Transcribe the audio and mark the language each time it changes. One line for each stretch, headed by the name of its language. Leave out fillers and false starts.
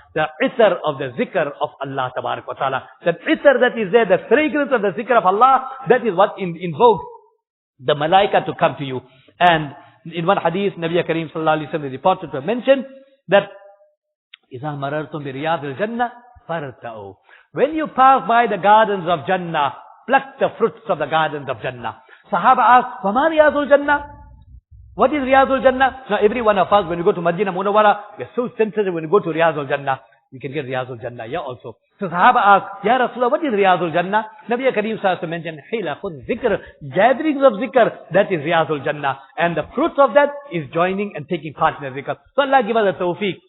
English: The itar of the zikr of Allah tabarak wa ta'ala. That itar that is there, the fragrance of the zikr of Allah, that is what invokes the malaika to come to you. And in one hadith, Nabi Kareem sallallahu alaihi wasallam is reported to have mentioned that
Arabic: إِذَا مَرَرْتُمْ بِرِيَاضِ الْجَنَّةِ فَارْتَعُوا.
English: When you pass by the gardens of Jannah, pluck the fruits of the gardens of Jannah.
Arabic: Sahaba
English: asked,
Arabic: وَمَا رِيَاضُ الْجَنَّةِ?
English: What is Riyadul Jannah? Now every one of us, when we go to Madinah Munawwara, we are so sensitive when we go to Riyadul Jannah. We can get Riyadul Jannah here also. So Sahaba asked, Ya Rasulullah, what is Riyadul Jannah? Nabi Kareem Sallallahu mentioned, Hilafun Zikr, gatherings of Zikr, that is Riyadul Jannah. And the fruits of that is joining and taking part in the Zikr. So Allah give us the tawfiq.